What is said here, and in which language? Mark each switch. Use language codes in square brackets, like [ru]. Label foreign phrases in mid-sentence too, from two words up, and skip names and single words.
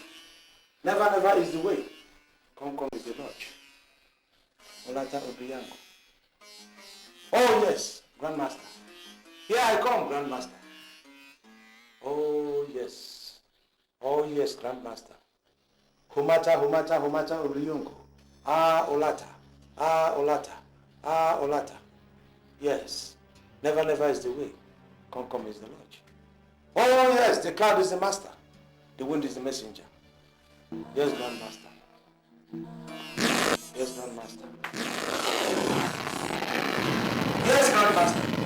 [en] Never is the way. Come is the lodge. Omata Obriongo. Oh yes, Grandmaster. Here I come, Grandmaster. Oh yes. Oh yes, Grandmaster. Humata Obriongo. Olata. Olata. Olata. Yes. Never is the way. Come is the lodge. Oh yes, the cloud is the master. The wind is the messenger. Yes, Grandmaster. Yes, Grandmaster. Yes, Grandmaster.